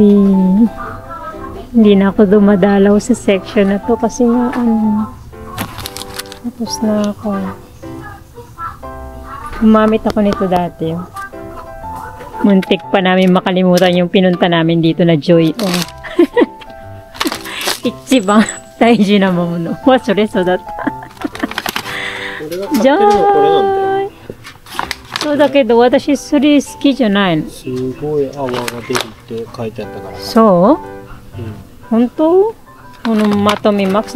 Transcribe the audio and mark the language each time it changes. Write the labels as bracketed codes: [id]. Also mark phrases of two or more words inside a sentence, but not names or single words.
[tl] Hindi na ako dumadalaw sa section na to kasi nga tapos na ako. Gumamit ako nito dati. Muntik pa namin makalimutan yung pinunta namin dito na Joy. Oh. [ja] 一番大事なもの忘れそうだった。じゃーい。そうだけど私それ好きじゃないの。すごい泡が出るって書いてあったから。そう？本当？このまとめマックス。